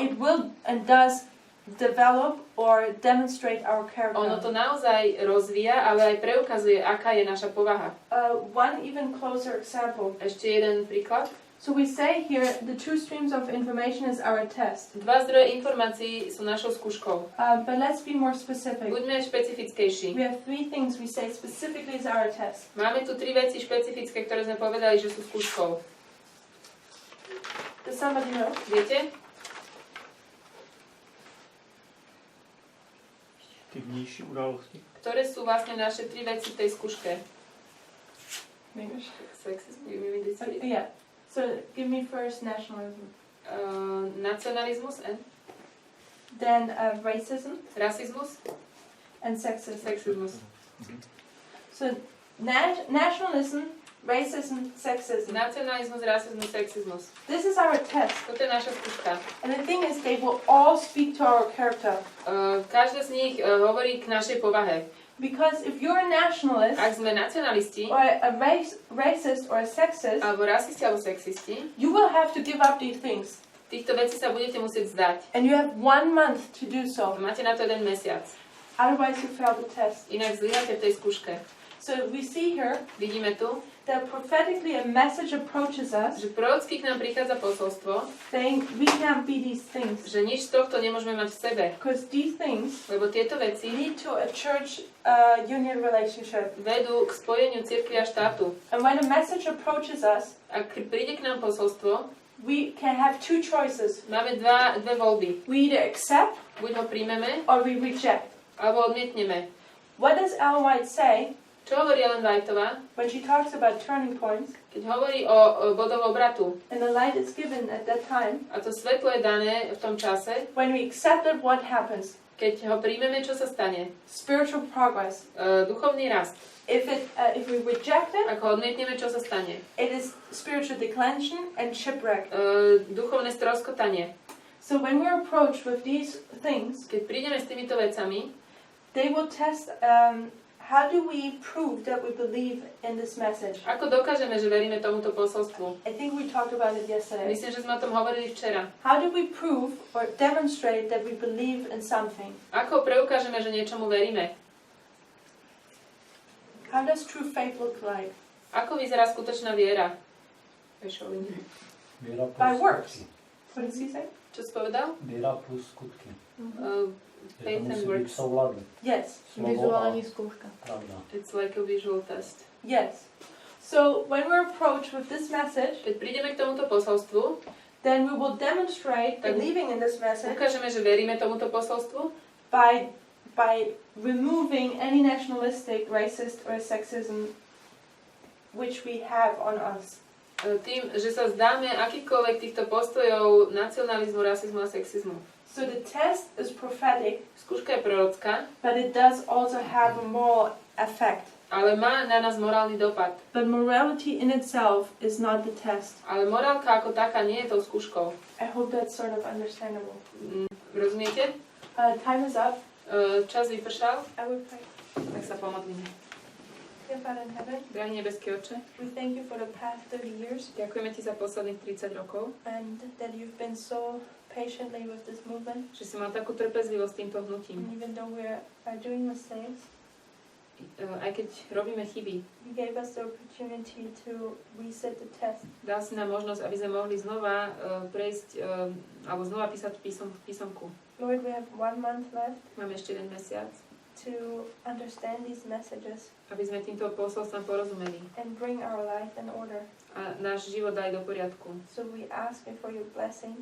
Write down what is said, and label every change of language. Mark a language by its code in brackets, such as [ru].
[en] it will and does develop or demonstrate our [sk] ono [en] character. [sk] to naozaj rozvíja, ale aj preukazuje, aká je naša povaha. [en] One even closer example. [sk] Ešte jeden príklad. [en] So we say here the two streams of information is our test. [sk] Dva zdroje informácií sú našou skúškou. [en] But let's be more specific. [sk] Buďme špecifickejší. [en] We have three things we say specifically is our test. [sk] Máme tu 3 veci špecifické, ktoré sme povedali, že sú skúškou. [en] Does somebody know? [sk] Viete? [cs] Ty vnější události. [sk] Ktoré sú vlastne naše 3 veci v tej skúške? [en] English. Sexism, you mean this? Yeah. So give me first nationalism, [sk] Nacionalizmus and [en] then racism [sk] rasizmus, [en] and sexism. [cs] sexismus. [en] So nationalism, racism, sexism. [sk] Nacionalizmus, rasizmus, sexismus. [en] This is our test. [sk] Toto je naša skúška. [en] And the thing is, they will all speak to our character. [sk] Každá z nich hovorí k našej povahe. [en] Because if you're a nationalist, [sk] Ak sme nacionalisti, [en] or a racist, or a sexist, [sk] alebo rasisti, alebo sexisti, [en] you will have to give up these things. [sk] týchto vecí sa budete musieť vzdať. [en] And you have 1 month to do so. [sk] Máte na to 1 mesiac. [en] Otherwise, you fail the test. [sk] Inak zlyháte v tej skúške. [en] So we see here [sk] Vidíme tu, [en] that prophetically a message approaches us [sk] že prorocky k nám prichádza posolstvo, [en] saying we can't be these things. [sk] že nič z tohto nemôžeme mať v sebe. [en] Because these things [sk] Lebo tieto veci [en] lead to a church union relationship. [sk] vedú k spojeniu cirkvi a štátu. [en] And when a message approaches us, [sk] Ak príde k nám posolstvo, [en] we can have 2 choices. [sk] máme dve voľby. [en] We either accept [sk] Buď ho príjmeme, [en] or we reject. [sk] alebo odmietneme. [en] What does Ellen White say [sk] Čo hovorí Ellen Whiteová, [en] when she talks about turning points? [sk] keď hovorí o bodoch obratu? [en] And the light is given at that time. [sk] A to svetlo je dané v tom čase, [en] When we accept it, what happens? [sk] keď ho príjmeme, čo sa stane? [en] Spiritual progress. [sk] Duchovný rast. [en] If we reject it, [sk] Ak ho odmietneme, čo sa stane? [en] it is spiritual declension and shipwreck. [sk] Duchovné stroskotanie. [en] So when we're approached with these things, [sk] Keď prídeme s týmito vecami, [en] they will test how do we prove that we believe in this message. [sk] ako dokážeme, že veríme tomuto posolstvu? [en] I think we talked about it yesterday. [sk] Myslím, že sme o tom hovorili včera. [en] How do we prove or demonstrate that we believe in something? [sk] Ako preukážeme, že niečomu veríme? [en] How does true faith look like? [sk] Ako vyzerá skutočná viera? Viera plus [en] By works. [sk] skutky. [en] What does he say? [sk] Čo si povedal? Viera plus skutky. Že to [en] Faith and [sk] musí byť v [en] works. [cs] souladu. [en] Yes. [sk] Slovo a [cs] Vizuální zkouška. [sk] pravda. [en] It's like a visual test. Yes. So when we're approached with this message, [sk] Keď prídeme k tomuto posolstvu, [en] then we will demonstrate [sk] Tak [en] believing in this message [sk] ukážeme, že veríme tomuto posolstvu [en] by removing any nationalistic, racist, or sexism which we have on us. [sk] Tým, že sa zdáme akýchkoľvek týchto postojov nacionalizmu, rasizmu a sexizmu. [en] So the test is prophetic, [sk] Skúška je prorocká, [en] but it does also have a moral effect. [sk] ale má na nás morálny dopad. [en] But morality in itself is not the test. [sk] Ale morálka ako taká nie je tou skúškou. [en] I hope that's sort of understandable. [sk] Rozumiete? [en] Time is up. [sk] Čas vypršal, [en] I would pray. [sk] tak sa pomodlíme. [en] Dear Father in heaven, [sk] Drahý nebeský Otče, [en] we thank you for the past 30 years [sk] ďakujeme Ti za posledných 30 rokov, [en] and that you've been so patiently with this movement. [sk] že si mal takú trpezlivosť týmto [en] And [sk] hnutím. [en] even though we are doing mistakes, [sk] Aj keď robíme chyby, [en] you gave us the opportunity to reset the test. [sk] dal si nám možnosť, aby sme mohli znova prejsť, alebo znova písať písomku. [en] Lord, we have 1 month left [sk] Máme ešte 1 mesiac, [en] to understand these messages [sk] aby sme týmto posolstvom porozumeli [en] and bring our life in order. [sk] a náš život dali do poriadku. [en] So we ask you for your blessing